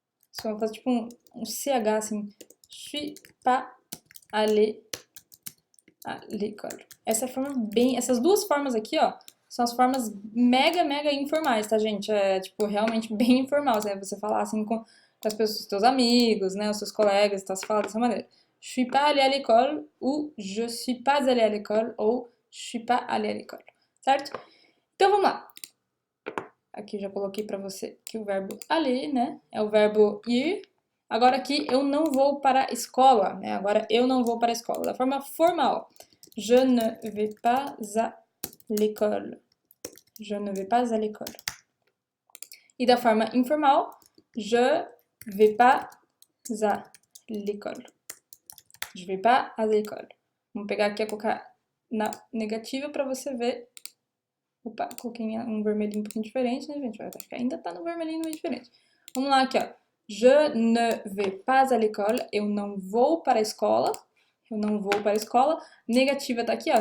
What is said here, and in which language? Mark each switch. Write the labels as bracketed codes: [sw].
[pt] Você vai fazer tipo um CH, assim. [fr] Suis pas allé à l'école. [pt] Essas duas formas aqui, ó, são as formas mega informais, tá, gente? É, tipo, realmente bem informal, né? Você falar assim com as pessoas, os teus amigos, né? Os seus colegas, tá? Você fala dessa maneira. [fr] Je suis pas allé à l'école, ou je suis pas allé à l'école, ou je suis pas allé à l'école, [pt] certo? Então, vamos lá. Aqui já coloquei pra você que o verbo aller, né? É o verbo ir. Agora aqui, eu não vou para a escola, né? Agora, eu não vou para a escola. Da forma formal. [fr] Je ne vais pas à l'école. Je ne vais pas à l'école. [pt] E da forma informal, [fr] je vais pas à l'école. Je vais pas à l'école. [pt] Vamos pegar aqui e colocar na negativa para você ver. Opa, coloquei um vermelhinho um pouquinho diferente, né, gente? Acho que ainda tá no vermelhinho meio diferente. Vamos lá aqui, ó. [fr] Je ne vais pas à l'école. [pt] Eu não vou para a escola. Eu não vou para a escola. Negativa tá aqui, ó.